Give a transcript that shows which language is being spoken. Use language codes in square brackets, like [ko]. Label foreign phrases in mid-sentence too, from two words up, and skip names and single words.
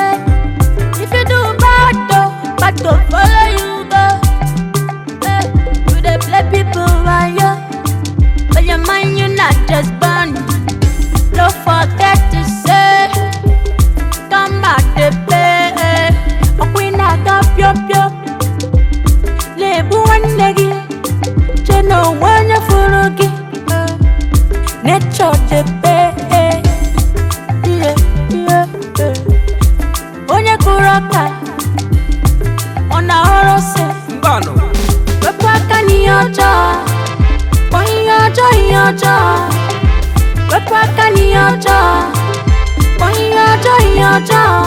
[pcm] Eh, if you do bad, oh, bad go follow you, go. Eh, you dey play people while you, but your mind you not just born. Don't forget to say, come back to play. [ig] Eh, ọkwa ị na-aga pịọ pịọ. Na-ebu nwanne gị, che na onwe onye fụrụ gị. [pcm] Nature dey pay. Yeah, yeah, yeah. [ig] Onye kụrụ ọka, ọ na-aghọrọ ose. Mbanụ. Wepụ aka n'ihe ọjọọ. Kpọ ihe ọjọọ, ihe ọjọọ. Wepụ aka n'ihe ọjọọ. Kpọ ihe ọjọọ, ihe ọjọọ.